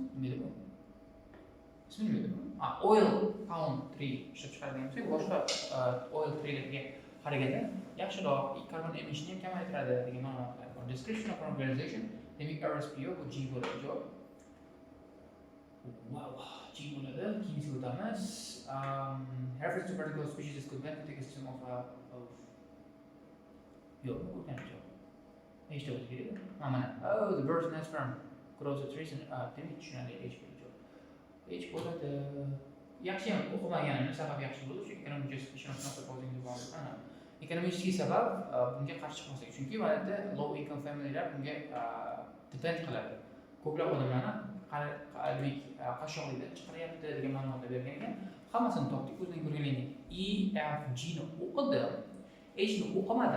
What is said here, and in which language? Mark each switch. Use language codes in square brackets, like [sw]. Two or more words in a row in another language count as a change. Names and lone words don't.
[uz] Nima deydi bu? Ismi nima deydi bu? [en] Oil pound [uz] 3 ishlab chiqaradigan bo'lsak, boshqa [en] oil traderlarga [uz] qaraganda yaxshiroq, [en] carbon emission [uz] ham kamaytiradi degan ma'lumotlar bor. [en] Description of organization, [uz] demak RSPO bu G bo'ladi javob. Wow, G bo'ladi. Keyingiga o'tamiz. [en] Reference to particular species is conventional ecosystem of [uz] yo'q, o'tgan javob. Eshitib o'tdik. Mana, [en] the bird's nest farm grows a trees and [uz] demak tushunadi H bo'ladi. H bo'ladi. Yaxshi ham o'qimaganimni sabab yaxshi bo'ldi, chunki [en] economic justification of not supposing the bond. [uz] Ekonomik sabab bunga qarshi chiqmasak, chunki mana [en] low income familylar [uz] bunga depend qiladi. Ko'plab odamlarni qashshoqlikdan chiqaryapti degan ma'lumotlar bergan ekan. Hammasini topdik, o'zingizlar ko'rganlaringiz. E, F, G ni o'qidim. H ni o'qimadim.